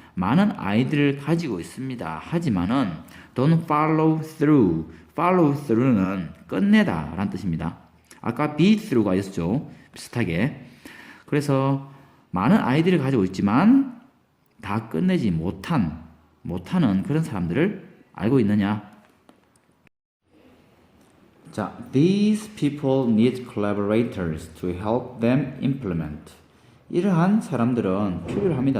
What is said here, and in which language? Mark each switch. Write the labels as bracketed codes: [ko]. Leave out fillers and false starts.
[ko] 많은 아이들을 가지고 있습니다. 하지만은 [en] don't follow through [ko] 는 끝내다 라는 뜻입니다. 아까 [en] be through [ko] 가 있었죠. 비슷하게. 그래서 많은 아이들을 가지고 있지만 다 끝내지 못하는 그런 사람들을 알고 있느냐? [en] 자, these people need collaborators to help them implement. [ko] 이러한 사람들은 필요로 합니다.